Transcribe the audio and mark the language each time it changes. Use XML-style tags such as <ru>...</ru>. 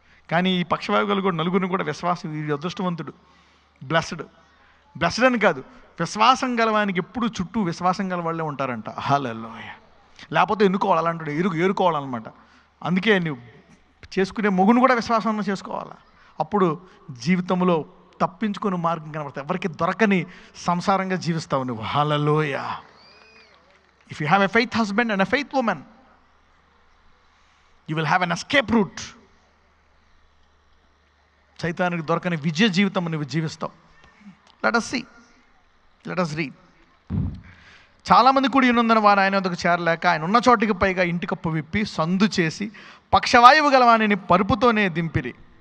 <te>కానీ ఈ పక్షవాయువులు కూడా నలుగురిని కూడా విశ్వాసం, ఈ అదృష్టవంతుడు, బ్లెస్డ్ అని కాదు, విశ్వాసం గలవానికి ఎప్పుడు చుట్టూ విశ్వాసం గల వాళ్ళే ఉంటారంట. హల్లెలూయా. లేకపోతే ఎన్నుకోవాలి, అలాంటి ఏరుకోవాలన్నమాట. అందుకే నువ్వు చేసుకునే మొగును కూడా విశ్వాసం చేసుకోవాలా. అప్పుడు జీవితంలో తప్పించుకునే మార్గం కనబడతాయి. ఎవరికి దొరకని సంసారంగా జీవిస్తావు నువ్వు. హల్లెలూయా.</te> <en>If you have a faith husband and a faith woman, you will have an escape route.</en> <te>సైతానికి దొరకని విజయ జీవితం నువ్వు జీవిస్తావు.</te> <en>Let us see. Let us read.</en> <te>చాలామంది కూడి ఉన్నందున వారు ఆయన వద్దకు చేరలేక ఆయన ఉన్న చోటికి పైగా ఇంటి కప్పు విప్పి సందు చేసి పక్షవాయువు గలవానిని పరుపుతోనే దింపిరి.</te>